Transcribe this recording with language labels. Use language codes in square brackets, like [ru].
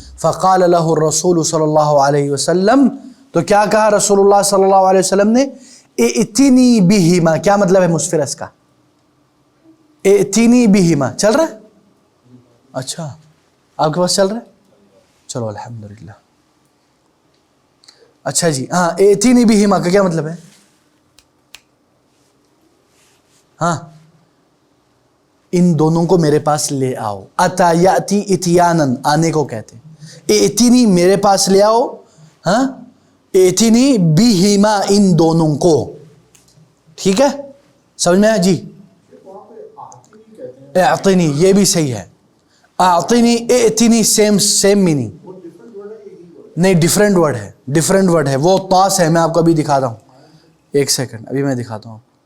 [ar] فقال له الرسول [ur] صلی اللہ علیہ وسلم تو کیا کہا رسول اللہ صلی اللہ علیہ وسلم نے؟ [ar] ائتنی بہما [ur] کیا مطلب ہے مسفرس کا؟ ائتنی بہما چل رہا ہے؟ اچھا آپ کے پاس چل رہا ہے چلو الحمدللہ. اچھا جی ہاں [ar] ایتینی بہما [ur] کا کیا مطلب ہے؟ ہاں ان دونوں کو میرے پاس لے آؤ. [ar] اتا یاتی اتیانن [ur] آنے کو کہتے ہیں. ایتینی میرے پاس لے آؤ. ہاں [ar] ایتینی بہما [ur] ان دونوں کو. ٹھیک ہے سمجھ میں آیا جی؟ [ar] اعطنی [ur] یہ بھی صحیح ہے. [ar] اعطنی ایتینی [ur] سیم میننگ نہیں ڈیفرنٹ ورڈ ہے. وہ پاس ہے. میں آپ کو ابھی دکھاتا ہوں. ایک سیکنڈ ابھی میں دکھاتا ہوں.